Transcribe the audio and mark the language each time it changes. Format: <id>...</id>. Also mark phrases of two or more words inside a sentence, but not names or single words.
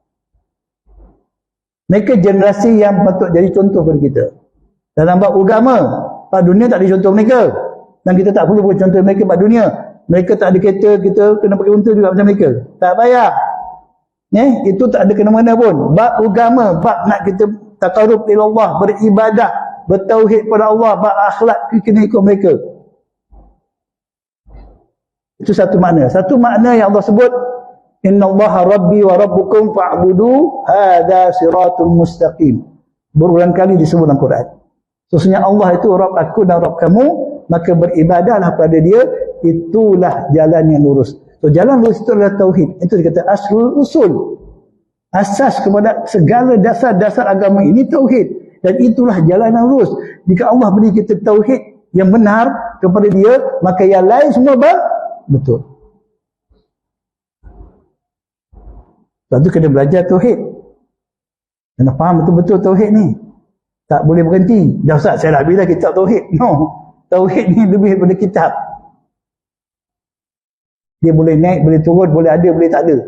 <ms>Mereka generasi yang patut jadi contoh kepada kita. Dalam bab agama, pada dunia tak ada contoh mereka. Dan kita tak perlu buat contoh mereka pada dunia. Mereka tak ada kereta, kita kena pakai unta juga macam mereka. Tak payah. Itu tak ada kena-mena pun. Bab agama, bab nak kita</ms> <ar>تقرب إلى الله,</ar> <ms>beribadah, bertauhid pada Allah, bab akhlak, kita kena ikut mereka. Itu satu makna. Satu makna yang Allah sebut,</ms> <ar>إن الله ربي وربكم فاعبدوه هذا صراط مستقيم.</ar> <ms>Berulang kali disebut dalam Quran. Sesungguhnya Allah itu Rabb aku dan Rabb kamu, maka beribadahlah pada dia, itulah jalan yang lurus. So jalan lurus itu adalah tauhid. Itu dikata</ms> <ar>أصل الأصول.</ar> <ms>Asas kepada segala dasar-dasar agama ini tauhid. Dan itulah jalan yang lurus. Jika Allah beri kita tauhid yang benar kepada dia, maka yang lain semua betul. Sebab tu kena belajar tauhid. Kena faham betul-betul tauhid ni. Tak boleh berhenti. Dah Ustaz, saya dah bila kitab tauhid. No. Tauhid ni lebih daripada kitab. Dia boleh naik, boleh turun, boleh ada, boleh tak ada.</ms>